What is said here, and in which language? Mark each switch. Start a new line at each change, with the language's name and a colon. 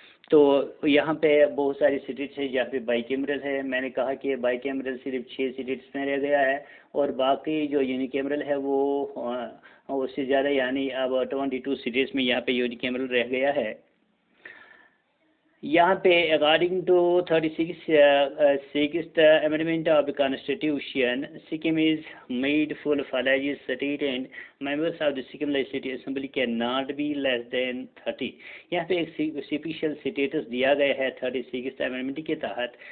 Urdu: تو یہاں پہ بہت ساری اسٹیٹس ہیں جہاں پہ بائی کیمرل ہے. میں نے کہا کہ بائی کیمرل صرف 6 اسٹیٹس میں رہ گیا ہے اور باقی جو یونی کیمرل ہے وہ اس سے زیادہ، یعنی اب 22 اسٹیٹس میں یہاں پہ یونی کیمرل رہ گیا ہے. یہاں پہ
English: According to 36th amendment of the constitution, Sikkim is made full-fledged state and members of the Sikkim Legislative Assembly cannot be less than 30.
Urdu: یہاں پہ ایک اسپیشل اسٹیٹس دیا گیا ہے 36th amendment کے تحت.